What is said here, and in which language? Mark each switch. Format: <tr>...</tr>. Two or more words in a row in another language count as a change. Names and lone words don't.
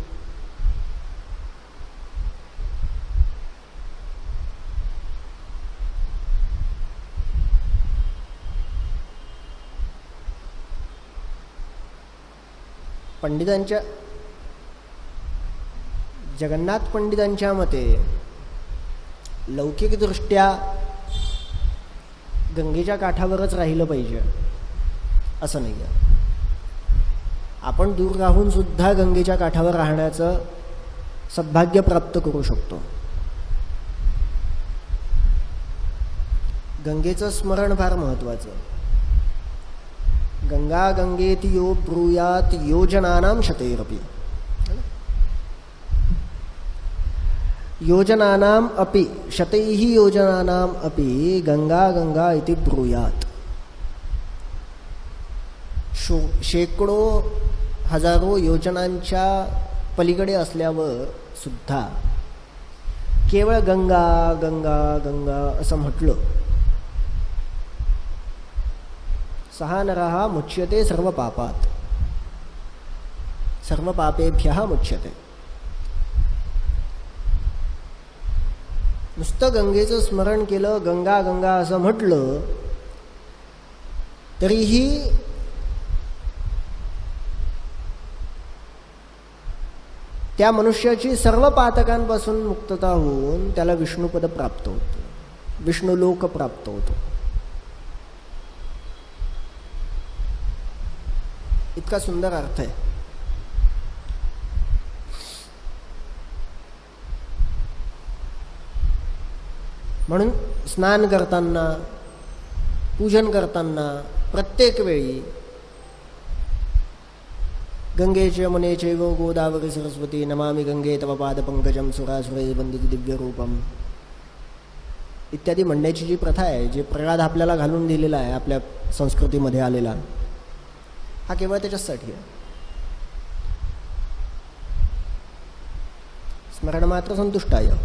<mr>पंडितांच्या, जगन्नाथ पंडितांच्या मते लौकिकदृष्ट्या गंगेच्या काठावरच राहिलं पाहिजे असं नाही आहे. आपण दूर राहून सुद्धा गंगेच्या काठावर राहण्याचं सद्भाग्य प्राप्त करू शकतो. गंगेचं स्मरण फार महत्त्वाचं.</mr> <sa>गंगा गंगेति यो ब्रूयात योजनानां शतैरपि, योजनानां अपि शतैः योजनानां अपि गंगा गंगा इति ब्रूयात.</sa> <mr>शेकडो हजारो योजनांच्या पलीकडे असल्यावर सुद्धा केवळ गंगा गंगा गंगा असं म्हटलं,</mr> <sa>सहा नरः मुच्यते सर्व पापात, सर्व पापेभ्यः मुच्यते.</sa> <mr>नुसतं गंगेचं स्मरण केलं, गंगा गंगा असं म्हटलं, तरीही त्या मनुष्याची सर्व पातकांपासून मुक्तता होऊन त्याला विष्णुपद प्राप्त होतं, विष्णुलोक प्राप्त होतो. इतका सुंदर अर्थ आहे. म्हणून स्नान करताना, पूजन करताना प्रत्येक वेळी</mr> <sa>गंगे च यमुने चैव गोदावरी सरस्वती नमामि गंगे तव पादपंकजं सुरासुरैः वन्दित दिव्यरूपम्</sa> <mr>इत्यादी म्हणण्याची जी प्रथा आहे, जे प्रघात आपल्याला घालून दिलेला आहे आपल्या संस्कृतीमध्ये आलेला, हा केवळ त्याच्यासाठी आहे.</mr> <sa>स्मरण मात्र संतुष्टाय.</sa>